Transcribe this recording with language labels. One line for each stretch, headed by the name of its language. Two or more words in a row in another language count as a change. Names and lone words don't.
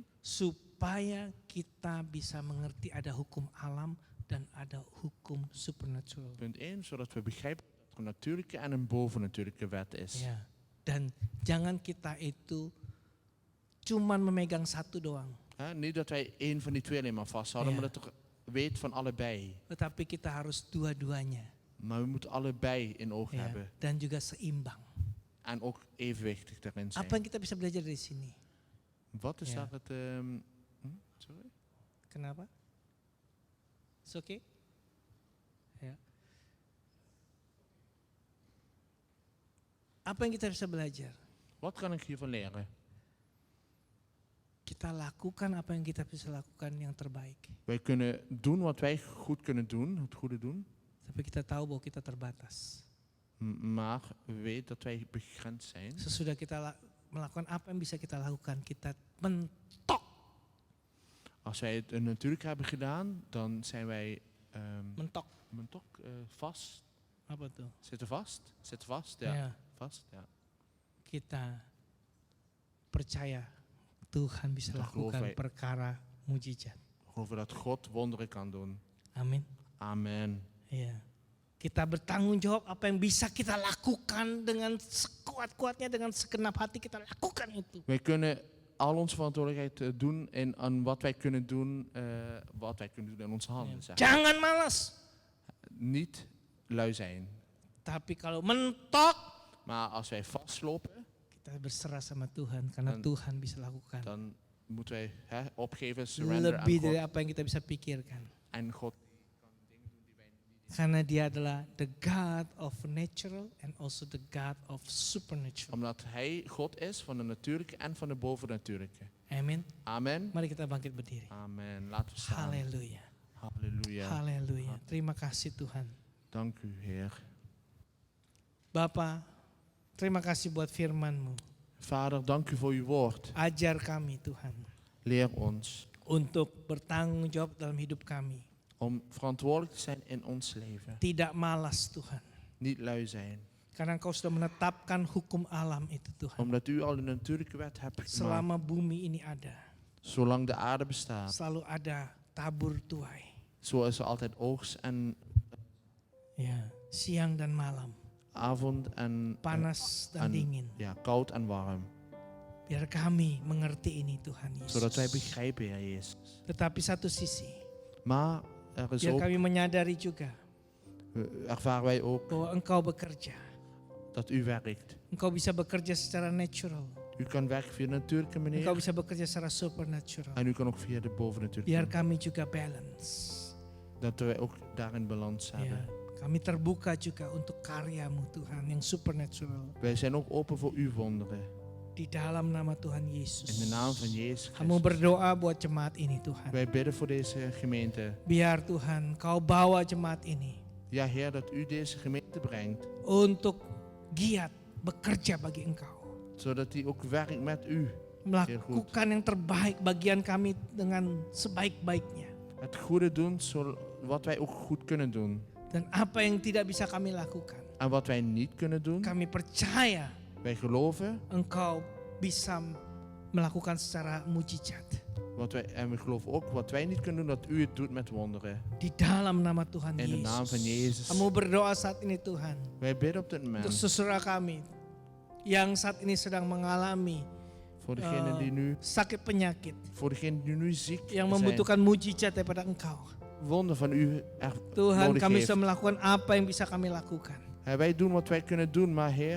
Indonesian: supaya kita bisa mengerti ada hukum alam dan ada hukum supernatural.
Dutch: Punt 1, zodat we begrijpen dat er een natuurlijke en een bovennatuurlijke wet is.
Indonesian: Ya, dan jangan kita itu cuman memegang satu doang,
Dutch: Niet dat wij één van die twee alleen maar vasthouden, Ja. maar dat er weet van allebei.
Indonesian: tetapi kita harus dua-duanya.
Dutch: Maar we moeten allebei in oog
Indonesian: Ya,
Dutch: hebben.
Indonesian: dan juga seimbang.
Dutch: En ook evenwichtig daarin zijn.
Indonesian: Apa yang kita bisa belajar dari sini?
Dutch: Wat is Ja. daar het... sorry?
Indonesian: Kenapa?
English: It's okay?
Indonesian: Ya. Apa yang kita bisa belajar?
Dutch: Wat kan ik hiervan leren?
Indonesian: Kita lakukan apa yang kita bisa lakukan yang terbaik.
Dutch: Wij kunnen doen wat wij goed kunnen doen, het goede doen.
Indonesian: Tapi kita tahu bahwa kita terbatas.
Dutch: Maar weet dat wij begrensd zijn.
Indonesian: Sesudah kita melakukan apa yang bisa kita lakukan, kita mentok.
Dutch: Als wij het natuurlijk hebben gedaan, dan zijn wij
Indonesian: Mentok.
Dutch: vast.
Indonesian: Apa tuh?
Dutch: Zitten vast? Zitten vast, ja.
Indonesian: Ya,
Dutch: Vast, ja.
Indonesian: kita percaya Tuhan bisa Kita lakukan
Dutch: geloven.
Indonesian: perkara mujizat.
Dutch: Geloven dat God wonderen kan doen.
Indonesian: Amin.
Dutch: Amen.
Indonesian: Ya. Kita bertanggung jawab apa yang bisa kita lakukan dengan sekuat-kuatnya, dengan segenap hati kita lakukan itu.
Dutch: Wij kunnen al onze verantwoordelijkheid doen en wat wij kunnen doen, in onze handen. Zeg.
Indonesian: Jangan malas.
Dutch: Niet lui zijn.
Indonesian: Tapi kalau mentok,
Dutch: Maar als wij vastlopen,
Indonesian: kita berserah sama Tuhan karena
Dutch: Dan-
Indonesian: Tuhan bisa lakukan
Dutch: dan moeten wij opgeven, surrender aan
Indonesian: lebih dari
Dutch: God.
Indonesian: apa yang kita bisa pikirkan.
Dutch: En God,
Indonesian: Karena dia adalah
English: the God of natural and also the God of supernatural.
Dutch: omdat Hij God is van de natuurlijke en van de bovennatuurlijke.
Indonesian: Amin.
Dutch: Amen.
Indonesian: Mari kita bangkit berdiri.
Dutch: Amen. Laten we staan.
Indonesian: Haleluya.
Dutch: Halleluja.
Indonesian: Haleluya. Terima kasih Tuhan.
Dutch: Dank u, Heer.
Indonesian: Bapa, terima kasih buat firman-Mu.
Dutch: Vader, dank u voor uw woord.
Indonesian: Ajar kami Tuhan
Dutch: Leer ons
Indonesian: untuk bertanggung jawab dalam hidup kami.
Dutch: om verantwoordelijk te zijn in ons leven.
Indonesian: Tidak malas Tuhan.
Dutch: Niet lui zijn.
Indonesian: Karena Engkau sudah menetapkan hukum alam itu Tuhan.
Dutch: Omdat u al de natuurlijke wet hebt gemaakt.
Indonesian: Selama bumi ini ada,
Dutch: Zolang de aarde bestaat.
Indonesian: selalu ada tabur tuai.
Dutch: Zo is er altijd oogst en
Indonesian: Ya, siang dan malam,
Dutch: avond en
Indonesian: panas dan
Dutch: en-
Indonesian: dingin.
Dutch: ja, koud en warm.
Indonesian: Biar kami mengerti ini Tuhan Yesus.
Dutch: Zodat wij begrijpen, Heer Jezus.
Indonesian: Tetapi satu sisi,
Dutch: Maar er is
Indonesian: biar
Dutch: ook,
Indonesian: kami menyadari juga
Dutch: ervaren wij ook
Indonesian: bahwa Engkau bekerja.
Dutch: dat u werkt.
Indonesian: Engkau bisa bekerja secara natural.
Dutch: U kan werken via de natuurlijke
Indonesian: Engkau
Dutch: manier.
Indonesian: bisa bekerja secara supernatural.
Dutch: En u kan ook via de bovennatuurlijke
Indonesian: Biar
Dutch: manier.
Indonesian: kami juga balance.
Dutch: Dat wij ook daarin balans
Indonesian: Ya,
Dutch: hebben.
Indonesian: kami terbuka juga untuk karya-Mu Tuhan yang supernatural.
Dutch: Wij zijn ook open voor uw wonderen.
Indonesian: Di dalam nama Tuhan
Dutch: In de
Indonesian: Yesus.
Dutch: naam van Jezus
Indonesian: Kamu
Dutch: Christus.
Indonesian: berdoa buat jemaat ini Tuhan.
Dutch: Wij bidden voor deze gemeente.
Indonesian: Biar Tuhan Kau bawa jemaat ini
Dutch: Ja, Heer, dat u deze gemeente brengt.
Indonesian: untuk giat bekerja bagi Engkau.
Dutch: Zodat hij ook werkt met u.
Indonesian: Melakukan yang terbaik bagian kami dengan sebaik-baiknya.
Dutch: Het goede doen, wat wij ook goed kunnen doen.
Indonesian: Dan apa yang tidak bisa kami lakukan,
Dutch: En wat wij niet kunnen doen,
Indonesian: kami percaya
Dutch: wij geloven.
Indonesian: Engkau bisa melakukan secara mujizat.
Dutch: En we geloven ook wat wij niet kunnen doen, dat u het doet met wonderen.
Indonesian: Di dalam nama Tuhan
Dutch: In de naam van
Indonesian: Yesus.
Dutch: Jezus.
Indonesian: Kamu berdoa saat ini Tuhan.
Dutch: Wij bidden op dit
Indonesian: Untuk
Dutch: moment.
Indonesian: saudara kami yang saat ini sedang mengalami
Dutch: Voor degene die nu,
Indonesian: sakit penyakit.
Dutch: voor degene die nu ziek
Indonesian: Yang
Dutch: zijn.
Indonesian: membutuhkan mujizat daripada Engkau.
Dutch: Wonder van u
Indonesian: Tuhan,
Dutch: nodig
Indonesian: kami
Dutch: heeft.
Indonesian: sudah melakukan apa yang bisa kami lakukan.
Dutch: Wij doen wat wij kunnen doen, maar Heer,